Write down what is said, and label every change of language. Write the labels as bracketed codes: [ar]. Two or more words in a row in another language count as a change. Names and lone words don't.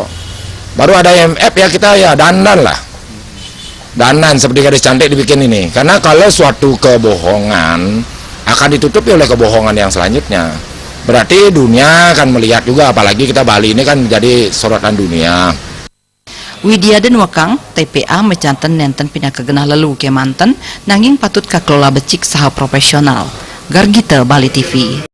[id] Baru ada IMF ya kita ya dandan lah. Dandan seperti gadis cantik dibikin ini. Karena kalau suatu kebohongan akan ditutupi oleh kebohongan yang selanjutnya. Berarti dunia akan melihat juga, apalagi kita Bali ini kan menjadi sorotan dunia. [ban] Widyaden Wakang, TPA mecanten nenten pindah kegenah lelu kemanten, nanging patut kakelola becik saha profesional. Gargita Bali TV.